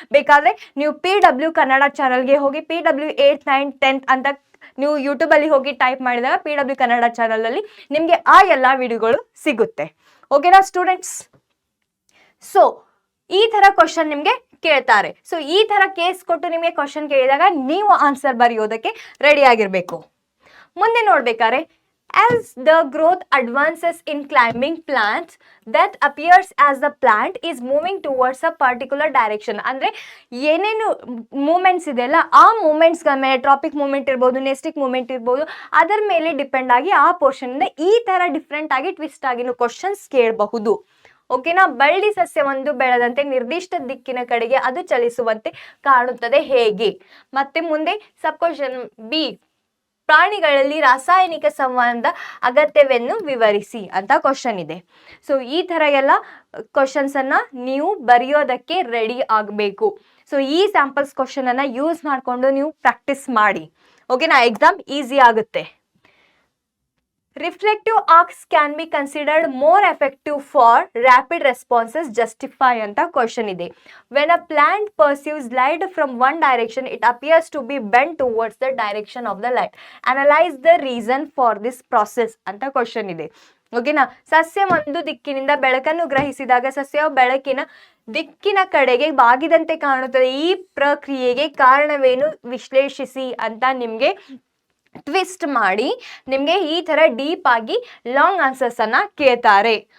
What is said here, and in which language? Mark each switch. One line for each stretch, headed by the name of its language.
Kannada: ಬೇಕಾದ್ರೆ ನೀವು PW ಕನ್ನಡ ಚಾನಲ್ಗೆ ಹೋಗಿ PW 8th 9th 10th ಅಂತ ನೀವು ಯೂಟ್ಯೂಬ್ ಅಲ್ಲಿ ಹೋಗಿ ಟೈಪ್ ಮಾಡಿದಾಗ PW ಕನ್ನಡ ಚಾನಲ್ ಅಲ್ಲಿ ನಿಮ್ಗೆ ಆ ಎಲ್ಲಾ ವಿಡಿಯೋಗಳು ಸಿಗುತ್ತೆ. ಓಕೆನಾ ಸ್ಟೂಡೆಂಟ್ಸ್? ಸೊ ಈ ತರ ಕ್ವಶನ್ ನಿಮ್ಗೆ ಕೇಳ್ತಾರೆ. ಸೊ ಈ ತರ ಕೇಸ್ ಕೊಟ್ಟು ನಿಮಗೆ ಕ್ವಶನ್ ಕೇಳಿದಾಗ ನೀವು ಆನ್ಸರ್ ಬರೆಯೋದಕ್ಕೆ ರೆಡಿ ಆಗಿರ್ಬೇಕು. ಮುಂದೆ ನೋಡ್ಬೇಕಾದ್ರೆ
English: as the growth advances in climbing plants that appears as the plant is moving towards a particular direction.
Kannada: ಅಂದ್ರೆ ಏನೇನು ಮೂಮೆಂಟ್ಸ್ ಇದೆಯಲ್ಲ ಆ ಮೂಮೆಂಟ್ಸ್ ಮೇಲೆ, ಟ್ರಾಪಿಕ್ ಮೂಮೆಂಟ್ ಇರ್ಬೋದು, ನೆಸ್ಟಿಕ್ ಮೂಮೆಂಟ್ ಇರ್ಬೋದು, ಅದರ ಮೇಲೆ ಡಿಪೆಂಡ್ ಆಗಿ ಆ ಪೋರ್ಷನ್ ಇಂದ ಈ ತರ ಡಿಫ್ರೆಂಟ್ ಆಗಿ ಟ್ವಿಸ್ಟ್ ಆಗಿ ಕ್ವಶನ್ಸ್ ಕೇಳಬಹುದು. ಓಕೆನಾ? ಬಳ್ಳಿ ಸಸ್ಯ ಒಂದು ಬೆಳೆದಂತೆ ನಿರ್ದಿಷ್ಟ ದಿಕ್ಕಿನ ಕಡೆಗೆ ಅದು ಚಲಿಸುವಂತೆ ಕಾಣುತ್ತದೆ ಹೇಗೆ? ಮತ್ತೆ ಮುಂದೆ ಸಬ್ ಕ್ವಶನ್ ಬಿ, ಪ್ರಾಣಿಗಳಲ್ಲಿ ರಾಸಾಯನಿಕ ಸಂಬಂಧ ಅಗತ್ಯವೆನ್ನು ವಿವರಿಸಿ ಅಂತ ಕ್ವಶನ್ ಇದೆ. ಸೊ ಈ ತರ ಎಲ್ಲ ಕ್ವಶನ್ಸ್ ಅನ್ನ ನೀವು ಬರೆಯೋದಕ್ಕೆ ರೆಡಿ ಆಗಬೇಕು. ಸೊ ಈ ಸ್ಯಾಂಪಲ್ಸ್ ಕ್ವಶನ್ ಅನ್ನ ಯೂಸ್ ಮಾಡಿಕೊಂಡು ನೀವು ಪ್ರಾಕ್ಟೀಸ್ ಮಾಡಿ. ಓಕೆನಾ? ಎಕ್ಸಾಮ್ ಈಸಿ ಆಗುತ್ತೆ.
English: Reflective arcs can be considered more effective for rapid responses. Justify
Kannada: ಅಂತ ಕ್ವಶನ್ ಇದೆ.
English: When a plant pursues light from one direction, it appears to be bent towards the direction of the light. Analyze the reason for this process
Kannada: ಅಂತ question ಇದೆ. ಓಕೆನಾ? ಸಸ್ಯ ಒಂದು ದಿಕ್ಕಿನಿಂದ ಬೆಳಕನ್ನು ಗ್ರಹಿಸಿದಾಗ ಸಸ್ಯವು ಬೆಳಕಿನ ದಿಕ್ಕಿನ ಕಡೆಗೆ ಬಾಗಿದಂತೆ ಕಾಣುತ್ತದೆ. ಈ ಪ್ರಕ್ರಿಯೆಗೆ ಕಾರಣವೇನು ವಿಶ್ಲೇಷಿಸಿ ಅಂತ ನಿಮ್ಗೆ ಟ್ವಿಸ್ಟ್ ಮಾಡಿ ನಿಮ್ಗೆ ಈ ತರ ಡೀಪ್ ಆಗಿ ಲಾಂಗ್ ಆನ್ಸರ್ಸ್ ಅನ್ನ ಕೇಳ್ತಾರೆ.